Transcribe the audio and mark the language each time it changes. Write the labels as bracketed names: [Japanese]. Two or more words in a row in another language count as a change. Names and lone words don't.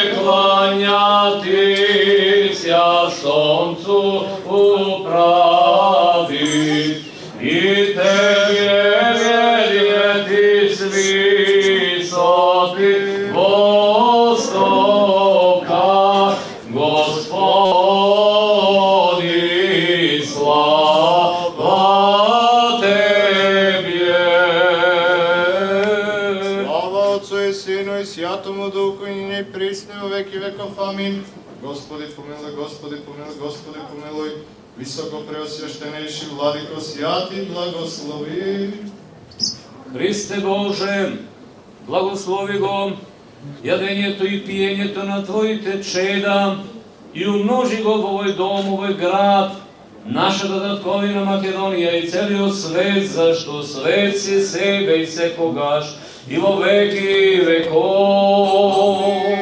[Church Slavic] кланятися солнцу управи, и Тебе верити с высоты востока, Господи, слава Тебе. Слава Отцу и Сину и Святому Духу, и нині присни во веки веков. Амин. Господи помилуй, Господи помилуй, Господи помилуй. [Macedonian] Високо преосвященейши Владико, святи благослови. Христе Боже, благослови го јадењето и пиењето на Твоите чеда и умножи го во овој дом, овој град, нашата татковина Македонија и целиот свет, зашто свет си себе и секогаш и во веки веков.